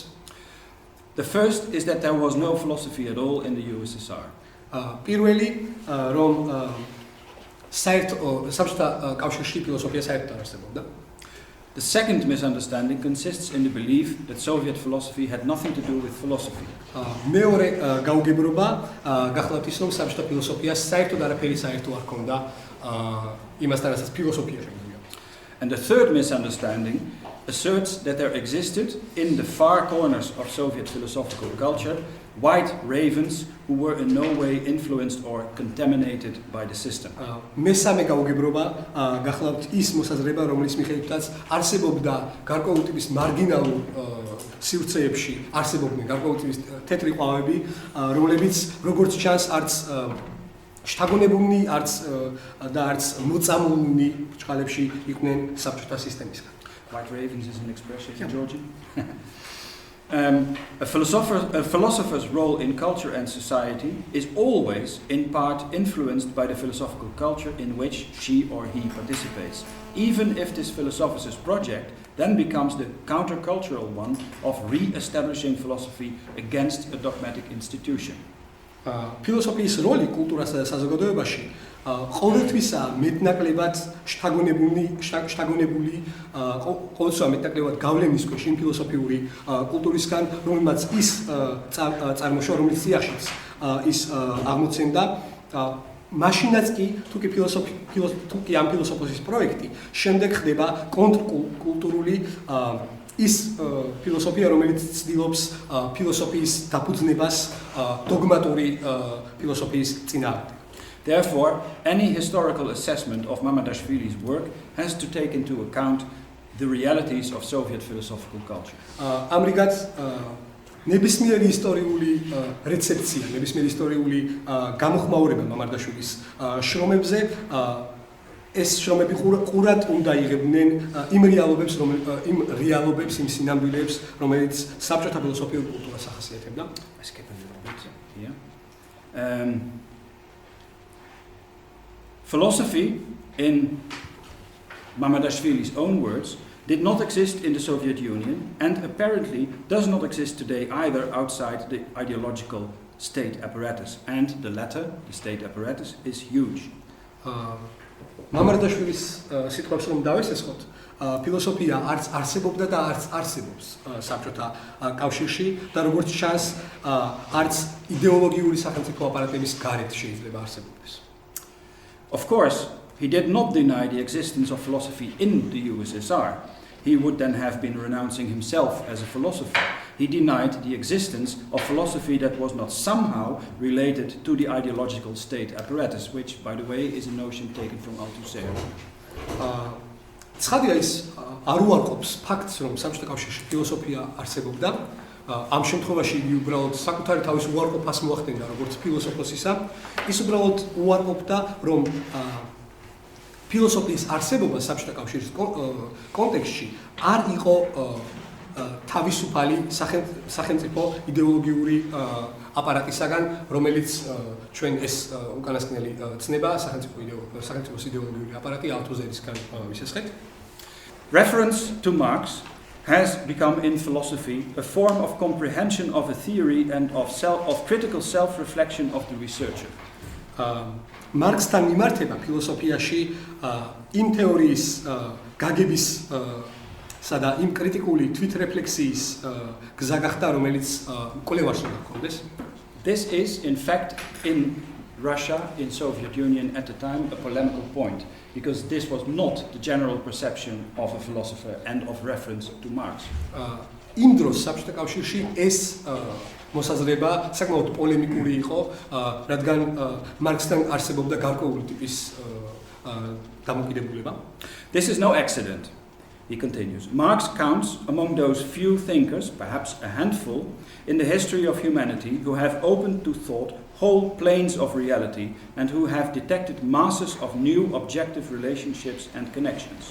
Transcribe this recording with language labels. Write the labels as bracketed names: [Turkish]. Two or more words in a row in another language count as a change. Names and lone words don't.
[English] The first is that there was no philosophy at all in the USSR. [Georgian] პირველი, რომ საბჭოთა კავშირში ფილოსოფია საერთოდ არ არსებობდა. [English] The second misunderstanding consists in the belief that Soviet philosophy had nothing to do with philosophy. [Georgian] მეორე გაუგებრობა გახლავთ ის, რომ საბჭოთა ფილოსოფიას საერთოდ არაფერი საერთო არ ჰქონდა იმასთან, რასაც ფილოსოფია შეგვიძლია. [English] And the third misunderstanding asserts that there existed in the far corners of Soviet philosophical culture white ravens who were in no way influenced or contaminated by the system. [Georgian] მესამე გაუგებრობა გახლავთ ის მოსაზრება, რომლის მიხედვითაც არსებობდა გარკვეული ტიპის მარგინალურ სივრცეებში არსებობდნენ გარკვეული ტიპის თეთრი ყვავები, რომლებიც როგორც ჩანს არც შთაგონებულნი, არც მოწამულნი ბრჭყალებში იყვნენ საბჭოთა სისტემისგან. [English] White ravens is an expression in Georgian. A philosopher's role in culture and society is always in part influenced by the philosophical culture in which she or he participates, even if this philosopher's project then becomes the countercultural one of re-establishing philosophy against a dogmatic institution. [Georgian] ფილოსოფიის როლი კულტურასა და საზოგადოებაში ყოველთვისა მეტნაკლებად შთაგონებული ყოველთვისა მეტნაკლებად გავლენის ქვეშ იმ ფილოსოფიური კულტურისგან, რომელმაც ის წარმოშვა, რომელიც სიახშიც ის აღმოცენდა, მაშინაც კი თუ კი ამ ფილოსოფიის პროექტი შემდეგ ხდება კონტრკულტურული ის ფილოსოფია, რომელიც ცდილობს ფილოსოფიის დაფუძნებას დოგმატური ფილოსოფიის წინააღმდეგ. [English] Therefore, any historical assessment of Mamardashvili's work has to take into account the realities of Soviet philosophical culture. [Georgian] ამრიგად ნებისმიერი ისტორიული რეცეპცია, ნებისმიერი ისტორიული გამოხმაურება მამარდაშვილის შრომებზე ეს შრომები ყურად უნდა იღებდნენ იმ რეალობებს, იმ სინამდვილეებს, რომელიც საბჭოთა ფილოსოფიურ კულტურას ახასიათებდა. [English] Philosophy, in Mamardashvili's own words, did not exist in the Soviet Union and apparently does not exist today either outside the ideological state apparatus. And the latter, the state apparatus, is huge. [Georgian] მამარდაშვილის სიტყვებს რომ დავესესხოთ, ფილოსოფია არც არსებობდა და არც არსებობს საბჭოთა კავშირში და როგორც ჩანს, არც იდეოლოგიური სახელმწიფო აპარატების გარეთ შეიძლება არსებობდეს. [English] Of course, he did not deny the existence of philosophy in the USSR. He would then have been renouncing himself as a philosopher. He denied the existence of philosophy that was not somehow related to the ideological state apparatus, which, by the way, is a notion taken from Althusser. [Georgian] ცხადია ის არ უარყოფს ფაქტს, რომ საბჭოთა კავშირში ფილოსოფია არსებობდა. ამ შემთხვევაში იგი უბრალოდ საკუთარი თავის უარყოფას მოახდენდა როგორც ფილოსოფოსისა, ის უბრალოდ უარყოფდა, რომ ფილოსოფიის არსებობა საბჭოთა კავშირის კონტექსტში არ იყო თავისუფალი სახელმწიფო იდეოლოგიური აპარატისაგან, რომელიც ჩვენ ეს უკანასკნელი ცნება სახელმწიფოს იდეოლოგიური აპარატი ალთუზერისგან ვისესხეთ. [English] Reference to Marx has become in philosophy a form of comprehension of a theory and of critical self-reflection of the researcher. [Georgian] მარქსთან მიმართება ფილოსოფიაში იმ თეორიის გაგების და იმ კრიტიკული თვითრეფლექსიის გზა გახდა, რომელიც კვლევარს უნდა ჰქონდეს. [English] This is, in fact, in Russia, in Soviet Union at the time, a polemical point, because this was not the general perception of a philosopher and of reference to Marx. [Georgian] იმ დროს საბჭოთა კავშირში ეს მოსაზრება საკმაოდ პოლემიკური იყო, რადგან მარქსთან არსებობდა გარკვეული ტიპის დამოკიდებულება. [English] This is no accident, he continues. Marx counts among those few thinkers, perhaps a handful, in the history of humanity who have opened to thought whole planes of reality and who have detected masses of new objective relationships and connections.